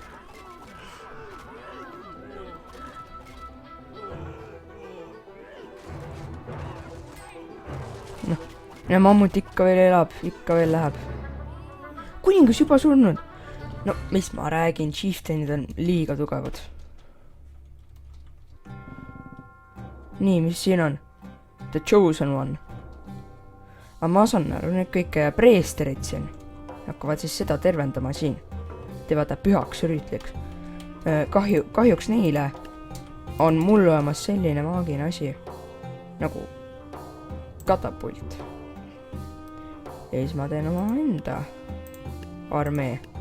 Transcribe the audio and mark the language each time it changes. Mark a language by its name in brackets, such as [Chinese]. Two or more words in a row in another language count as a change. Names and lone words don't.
[Estonian] Ja mammut ikka veel elab, ikka veel läheb. Kuningas juba surnud. No, mis ma räägin, chieftainid on liiga tugevad. Nii, mis siin on? [English] The chosen one. [Estonian] aga ma saan aru, need kõik preesterid siin hakkavad siis seda tervendama siin. Teevad ta pühaks rüütliks. Kahjuks neile on mul olemas selline maagiline asi nagu katapult. Ja siis ma teen oma enda armee.